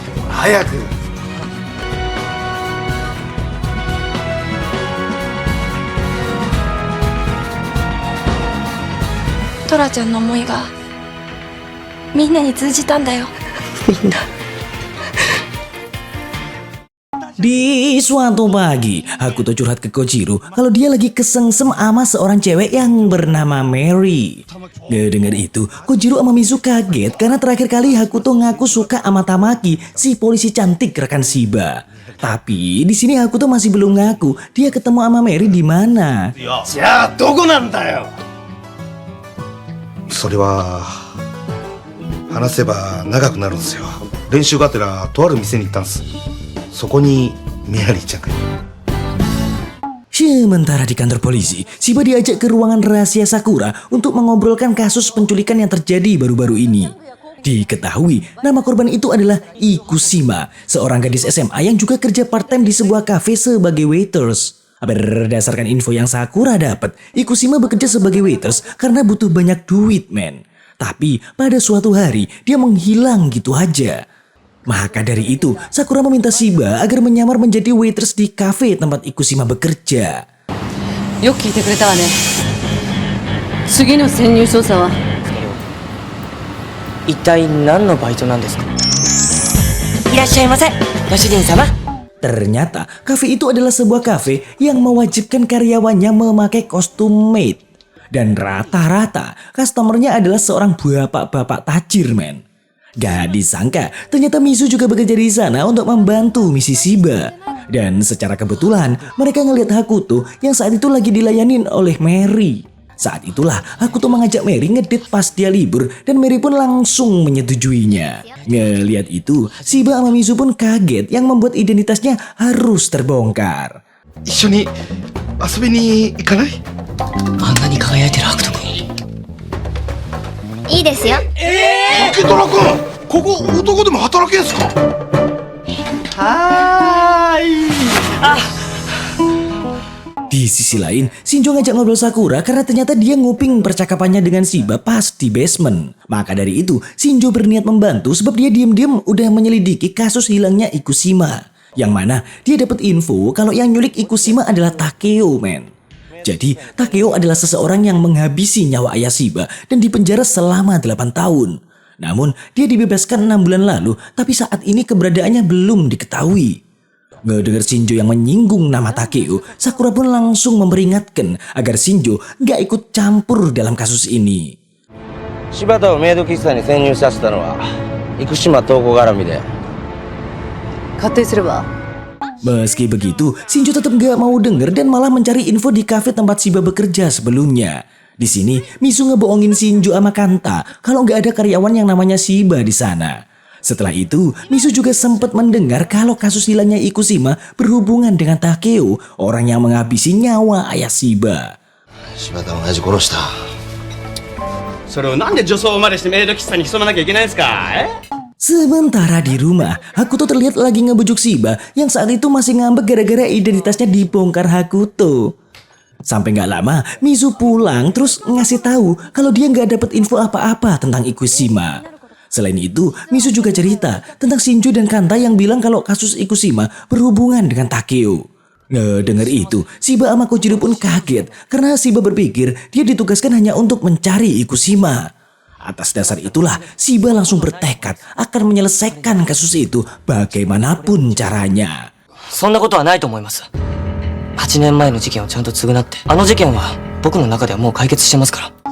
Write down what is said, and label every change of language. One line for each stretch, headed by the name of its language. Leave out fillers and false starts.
Japanese: 早く。トラちゃんの思いがみんなに通じたんだよ。みんな。
Indonesian: Di suatu pagi, aku tuh curhat ke Kojiro kalau dia lagi kesengsem sama seorang cewek yang bernama Mary. Ngedenger itu, Kojiro sama Mizu kaget karena terakhir kali Hakuto ngaku suka sama Tamaki, si polisi cantik rekan Shiba. Tapi di sini Hakuto masih belum ngaku dia ketemu sama Mary di mana.
Japanese: じゃあどこなんだよ。それは話せば長くなるんですよ。練習がてらとある店に行ったんです。そこにメアリーちゃんがいる。
Indonesian: Sementara di kantor polisi, Shiba diajak ke ruangan rahasia Sakura untuk mengobrolkan kasus penculikan yang terjadi baru-baru ini. Diketahui, nama korban itu adalah Ikushima, seorang gadis SMA yang juga kerja part-time di sebuah kafe sebagai waiters. Berdasarkan info yang Sakura dapat, Ikushima bekerja sebagai waiters karena butuh banyak duit, men. Tapi pada suatu hari, dia menghilang gitu aja. Maka dari itu, Sakura meminta Shiba agar menyamar menjadi waitress di kafe tempat Ikushima bekerja.
Japanese: よく聞いてくれたわね。次の潜入捜査は一体何のバイトなんですか？いらっしゃいませ、ご主人様。
Indonesian: Ternyata, kafe itu adalah sebuah kafe yang mewajibkan karyawannya memakai kostum maid. Dan rata-rata, customernya adalah seorang bapak-bapak tajir, men. Gak disangka, ternyata Mizu juga bekerja di sana untuk membantu misi Shiba. Dan secara kebetulan, mereka ngelihat Hakuto yang saat itu lagi dilayanin oleh Mary. Saat itulah, Hakuto mengajak Mary ngedate pas dia libur dan Mary pun langsung menyetujuinya. Ngelihat itu, Shiba sama Mizu pun kaget yang membuat identitasnya harus terbongkar.
Japanese: 一緒に遊びに行かない？あんなに輝いてる悪徳。いいですよ。竹虎君、ここ男でも働けんすか？はーい。
Indonesian: Di sisi lain, Shinjo ngajak ngobrol Sakura karena ternyata dia nguping percakapannya dengan Shiba pas di basement. Maka dari itu, Shinjo berniat membantu sebab dia diam-diam udah menyelidiki kasus hilangnya Ikushima. Yang mana dia dapat info kalau yang nyulik Ikushima adalah Takeo, men. Jadi, Takeo adalah seseorang yang menghabisi nyawa ayah Shiba dan dipenjara selama 8 tahun. Namun, dia dibebaskan 6 bulan lalu, tapi saat ini keberadaannya belum diketahui. Ngedengar Shinjo yang menyinggung nama Takeo, Sakura pun langsung memperingatkan agar Shinjo gak ikut campur dalam kasus ini.
Japanese: 柴田をメイド喫茶に潜入させたのは生島東子絡みで。勝手にすれば
Indonesian: Meski begitu, Shinjo tetap gak mau denger dan malah mencari info di kafe tempat Shiba bekerja sebelumnya. Di sini, Mizu ngebohongin Shinjo sama Kanta kalau gak ada karyawan yang namanya Shiba di sana. Setelah itu, Mizu juga sempat mendengar kalau kasus hilangnya Ikushima berhubungan dengan Takeo, orang yang menghabisi nyawa ayah Shiba.
Japanese: 柴田の親父殺した。それをなんで女装までしてメイド喫茶に潜まなきゃいけないんですか？
Indonesian: Sementara di rumah, Hakuto terlihat lagi ngebujuk Shiba yang saat itu masih ngambek gara-gara identitasnya dibongkar Hakuto. Sampai gak lama, Mizu pulang terus ngasih tahu kalau dia gak dapet info apa-apa tentang Ikushima. Selain itu, Mizu juga cerita tentang Shinjo dan Kanta yang bilang kalau kasus Ikushima berhubungan dengan Takeo. Ngedenger itu, Shiba sama Kojiro pun kaget karena Shiba berpikir dia ditugaskan hanya untuk mencari Ikushima. Atas dasar itulah, Shiba langsung bertekad akan menyelesaikan kasus itu bagaimanapun caranya.
Japanese: そんなことはないと思います。8年前の事件をちゃんと償って、あの事件は僕の中ではもう解決してますから。